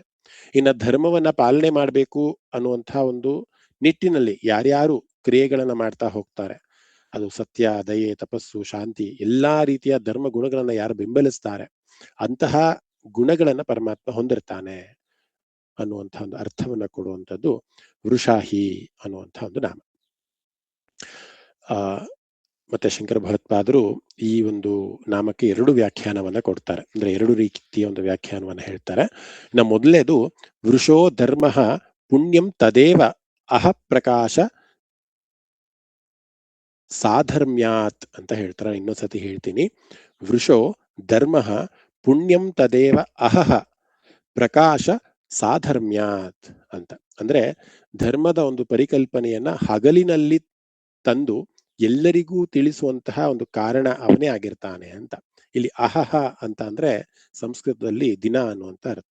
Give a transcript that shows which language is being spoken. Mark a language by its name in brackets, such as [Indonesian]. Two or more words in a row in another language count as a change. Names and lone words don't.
[Kannada] ಇನ್ನ ಧರ್ಮವನ್ನ ಪಾಲನೆ ಮಾಡಬೇಕು ಅನ್ನುವಂಥ ಒಂದು ನಿಟ್ಟಿನಲ್ಲಿ ಯಾರ್ಯಾರು ಕ್ರಿಯೆಗಳನ್ನ ಮಾಡ್ತಾ ಹೋಗ್ತಾರೆ, ಅದು ಸತ್ಯ, ದಯೆ, ತಪಸ್ಸು, ಶಾಂತಿ ಎಲ್ಲಾ ರೀತಿಯ ಧರ್ಮ ಗುಣಗಳನ್ನ ಯಾರು ಬೆಂಬಲಿಸ್ತಾರೆ ಅಂತಹ ಗುಣಗಳನ್ನ ಪರಮಾತ್ಮ ಹೊಂದಿರ್ತಾನೆ ಅನ್ನುವಂಥ ಒಂದು ಅರ್ಥವನ್ನ ಕೊಡುವಂಥದ್ದು ವೃಷಾಹಿ ಅನ್ನುವಂಥ ಒಂದು ನಾಮ. ಮತ್ತೆ ಶಂಕರ ಭಗವತ್ಪಾದರು ಈ ಒಂದು ನಾಮಕ್ಕೆ 2 ವ್ಯಾಖ್ಯಾನವನ್ನ ಕೊಡ್ತಾರೆ. ಅಂದ್ರೆ 2 ರೀತಿಯ ಒಂದು ವ್ಯಾಖ್ಯಾನವನ್ನ ಹೇಳ್ತಾರೆ. ಇನ್ನು ಮೊದಲನೇದು [Sanskrit] ವೃಷೋ ಧರ್ಮ ಪುಣ್ಯಂ ತದೇವ ಅಹ ಪ್ರಕಾಶ ಸಾಧರ್ಮ್ಯಾತ್ [Kannada] ಅಂತ ಹೇಳ್ತಾರೆ. ಇನ್ನೊಂದ್ಸತಿ ಹೇಳ್ತೀನಿ. [Sanskrit] ವೃಷೋ ಧರ್ಮ ಪುಣ್ಯಂ ತದೇವ ಅಹಹ ಪ್ರಕಾಶ ಸಾಧರ್ಮ್ಯಾತ್ [Kannada] ಅಂತ. ಅಂದ್ರೆ ಧರ್ಮದ ಒಂದು ಪರಿಕಲ್ಪನೆಯನ್ನ ಹಗಲಿನಲ್ಲಿ ತಂದು ಎಲ್ಲರಿಗೂ ತಿಳಿಸುವಂತಹ ಒಂದು ಕಾರಣ ಅವನೇ ಆಗಿರ್ತಾನೆ ಅಂತ. ಇಲ್ಲಿ ಅಹಹ ಅಂತ ಅಂದ್ರೆ ಸಂಸ್ಕೃತದಲ್ಲಿ ದಿನ ಅನ್ನುವಂತ ಅರ್ಥ.